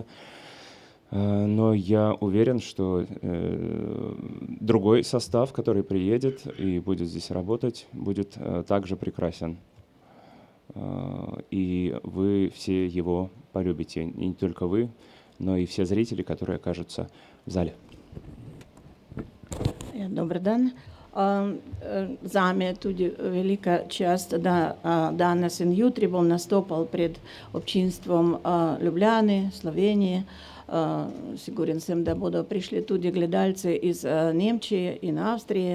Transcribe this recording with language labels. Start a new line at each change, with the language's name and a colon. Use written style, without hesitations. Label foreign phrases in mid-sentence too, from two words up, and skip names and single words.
Russian: Но я уверен, что другой состав, который приедет и будет здесь работать, будет также прекрасен. И вы все его полюбите. И не только вы, но и все зрители, которые окажутся в зале.
Croatian: Dobar dan.
Slovenian: Zame je tudi velika čast, da danes in jutri bom nastopal pred občinstvom Ljubljane, Slovenije. Siguren sem, da bodo prišli tudi gledalci iz Nemčije in Avstrije.